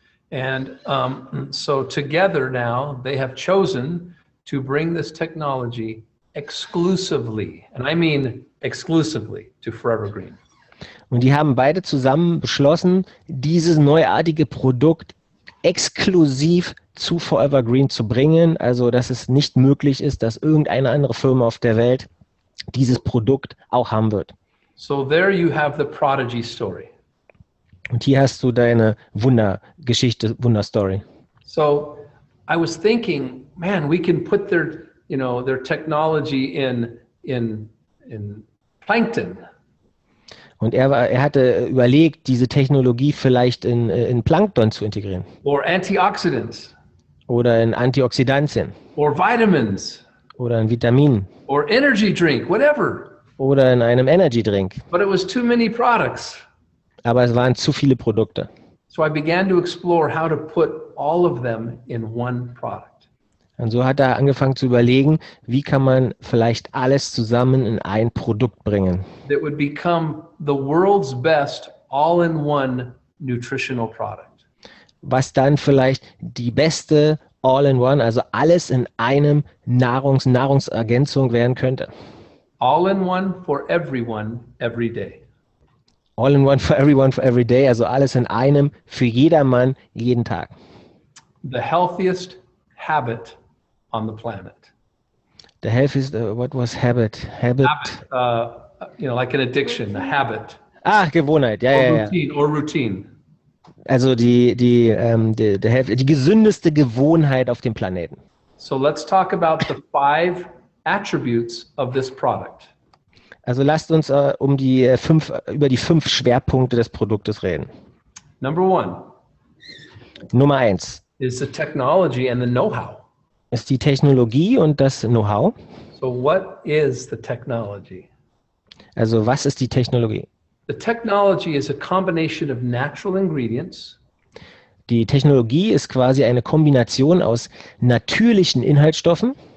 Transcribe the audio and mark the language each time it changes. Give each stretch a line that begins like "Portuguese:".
English: And so together now they have chosen to bring this technology exclusively, and I mean exclusively, to Forever Green.
German: Und die haben beide zusammen beschlossen, dieses neuartige Produkt exklusiv zu Forever Green zu bringen, also dass es nicht möglich ist, dass irgendeine andere Firma auf der Welt dieses Produkt auch haben wird.
English: So there you have the Prodigy story.
German: Und hier hast du deine Wundergeschichte, Wunderstory.
English: So I was thinking, man, we can put their technology in plankton.
German: Und er hatte überlegt, diese Technologie vielleicht in Plankton zu integrieren.
English: Or antioxidants.
German: Oder in Antioxidantien.
English: Or vitamins.
German: Oder in Vitaminen.
English: Or energy drink, whatever.
German: Oder in einem Energy Drink.
English: But it was too many products.
German: Aber es waren zu viele Produkte.
English: So I began to explore how to put all of them in one product.
German: Und so hat er angefangen zu überlegen, wie kann man vielleicht alles zusammen in ein Produkt bringen.
English: That would become the world's best all-in-one nutritional product.
German: Was dann vielleicht die beste All-in-One, also alles in einem Nahrungsergänzung werden könnte.
English: All-in-one for everyone, every day.
German: All-in-One
English: for everyone, for every day,
German: also alles in einem für jedermann, jeden Tag.
English: The healthiest habit on the planet. The healthiest, what was habit? Habit. Like an addiction, a habit.
German: Gewohnheit, ja.
English: Or routine.
German: Also die gesündeste Gewohnheit auf dem Planeten.
English: So let's talk about the 5 attributes of this product.
German: Also lasst uns über die 5 Schwerpunkte des Produktes reden.
English: Number 1
German: Nummer 1
English: is the technology and the know-how.
German: ist die Technologie und das Know-how.
English: So what is the technology?
German: Also was ist die Technologie?
English: The technology is a combination of natural ingredients
German: Die Technologie ist quasi eine Kombination aus natürlichen Inhaltsstoffen,